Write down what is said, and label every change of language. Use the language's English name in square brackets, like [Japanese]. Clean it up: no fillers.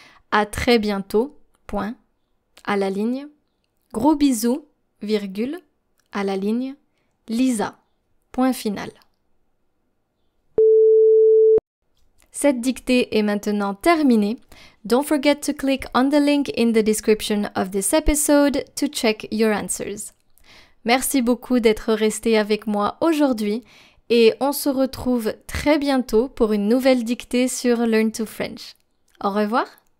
[French] À très bientôt. Point. À la ligne. Gros bisous, virgule, à la ligne. Lisa. Point final. Cette dictée est maintenant terminée. [English] Don't forget to click on the link in the description of this episode to check your answers. [French] Merci beaucoup d'être resté avec moi aujourd'hui et on se retrouve très bientôt pour une nouvelle dictée sur Learn to French. Au revoir!